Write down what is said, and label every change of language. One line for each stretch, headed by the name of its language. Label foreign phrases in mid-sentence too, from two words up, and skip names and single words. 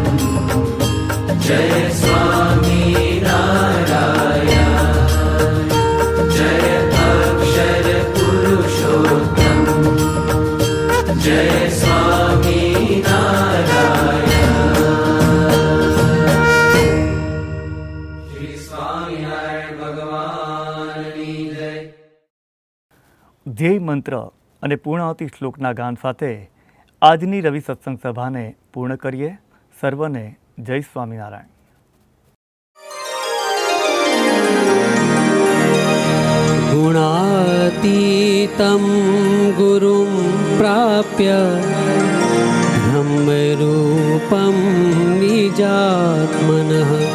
Hindi: जय स्वामी नारायण जय अक्षर पुरुषोत्तम जय स्वामी नारायण श्री स्वामिनारायण भगवान की जय।
Gujarati: ધ્યેય મંત્ર અને પૂર્ણાવતી શ્લોકના ગાન સાથે આજની રવિ સત્સંગ સભાને પૂર્ણ કરીએ. સર્વને જય સ્વામિનારાયણ.
Sanskrit: गुणातीतं गुरुं प्राप्य ब्रह्मरूपं निजात्मनः